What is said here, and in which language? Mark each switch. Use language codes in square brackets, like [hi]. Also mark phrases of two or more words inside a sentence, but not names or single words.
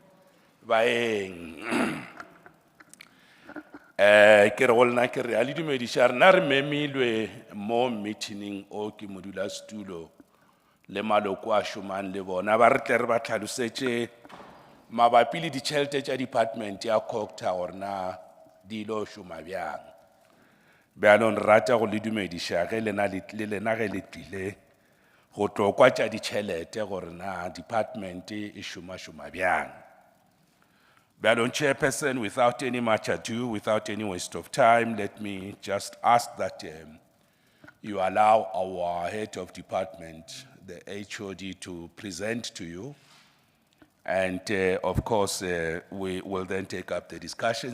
[nso] baeng ke re go lena ke re a le dumediša rena re memilwe mo meeting o ke modulasetulo le maloko a šomang le bona ba re tle re ba tlhalosetše mabapi le ditšhelete tša department ya CoGTA gore na di lo šoma bjang bjalong re rata go le dumediša ge le lena ge le tlile go tlo kwa tša ditšhelete gore na department e šoma bjang. [en] Bjalong Chairperson, without any much ado, without any waste of time, let me just ask that you allow our head of department, the HOD, to present to you. And of course, we will then take up the discussions.